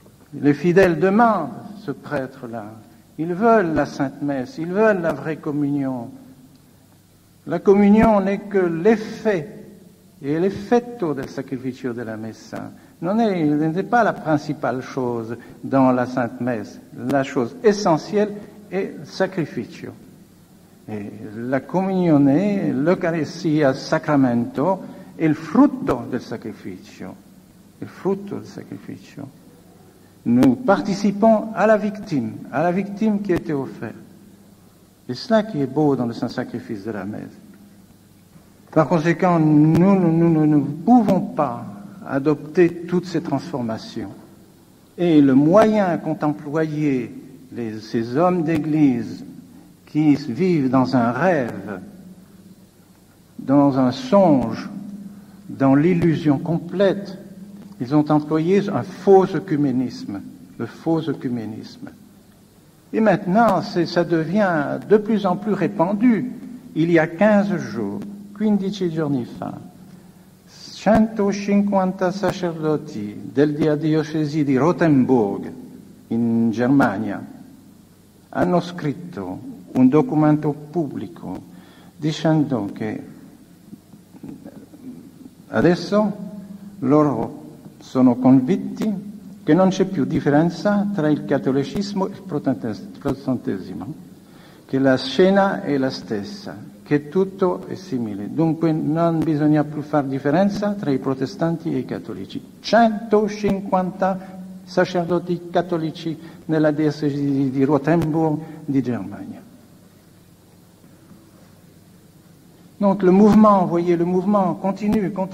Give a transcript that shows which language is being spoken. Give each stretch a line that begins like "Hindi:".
French: Les fidèles demandent ce prêtre-là. Ils veulent la Sainte Messe, ils veulent la vraie communion. La communion n'est que l'effet et
Italian: l'effetto del sacrificio della messa.
French: n'est pas la principale chose dans la Sainte Messe. La chose essentielle est le sacrificio.
Italian: E la comunione, l'Eucaristia, sacramento, è il frutto del sacrificio. Il frutto del sacrificio.
French: Nous participons à la victime qui était offerte. C'est cela qui est beau dans le saint-sacrifice de la messe. Par conséquent, nous ne pouvons pas adopter toutes ces transformations. Et le moyen qu'ont employé ces hommes d'Église qui vivent dans un rêve, dans un songe, dans l'illusion complète, ils ont employé un faux œcuménisme, le faux œcuménisme. Et maintenant, ça devient de plus en plus répandu. Il y a 15 jours,
Italian: 15 giorni fa, 150 sacerdoti della diocesi di Rothenburg, in Germania, hanno scritto un documento pubblico dicendo che adesso Loro sono convinti che non c'è più differenza tra il cattolicismo e il protestantesimo, che la scena è la stessa, che tutto è simile. Dunque non bisogna più fare differenza tra i protestanti e i cattolici. 150 sacerdoti cattolici nella diocesi di Rothenburg di Germania.
French: Donc le mouvement, voyez, le mouvement continue.